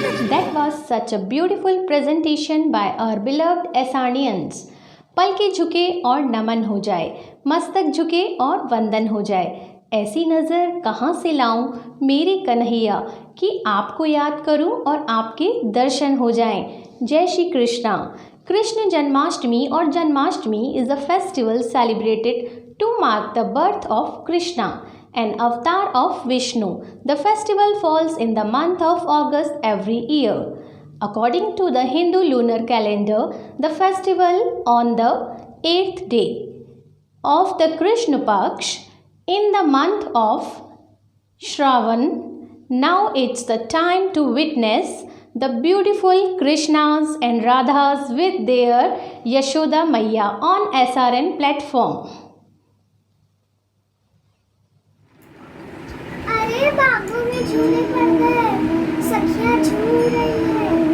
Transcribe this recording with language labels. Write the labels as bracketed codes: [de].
[en] That was such a beautiful presentation by our beloved Asanians. [hi] पल के झुके और नमन हो जाए, मस्तक झुके और वंदन हो जाए। ऐसी नज़र कहाँ से लाऊं मेरे कन्हैया कि आपको याद करूं और आपके दर्शन हो जाएं। जय श्री कृष्णा। कृष्ण जन्माष्टमी और Janmashtami [en] is a festival celebrated to mark the birth of Krishna an avatar of Vishnu. The festival falls in the month of August every year. According to the Hindu lunar calendar, the festival on the 8th day of the Krishna Paksh in the month of Shravan. Now it's the time to witness the beautiful Krishnas and Radhas with their Yashoda Maiya on SRN platform. [hi] अरे बाबू में झूले पड़ गए, सखियां झूल रही है।